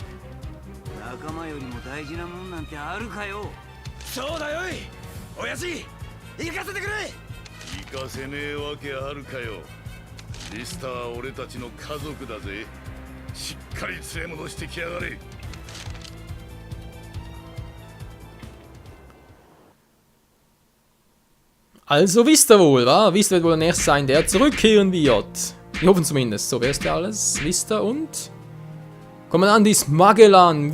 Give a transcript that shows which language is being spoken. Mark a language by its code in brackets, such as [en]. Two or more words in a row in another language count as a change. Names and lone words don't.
[ja] 仲間よりも大事なもんなんてあるかよ。そうだよ。親父、行かせてくれ。行かせねえわけあるかよ。ビスタは俺たちの家族だぜ。しっかり連れ戻してきやがれ。 [de] Also wisst ihr wohl, wa? Wisst ihr wohl der Nächste sein, der zurückkehren wird. Wir hoffen zumindest. So, wer ist der alles? Vista und Kommandant Magellan.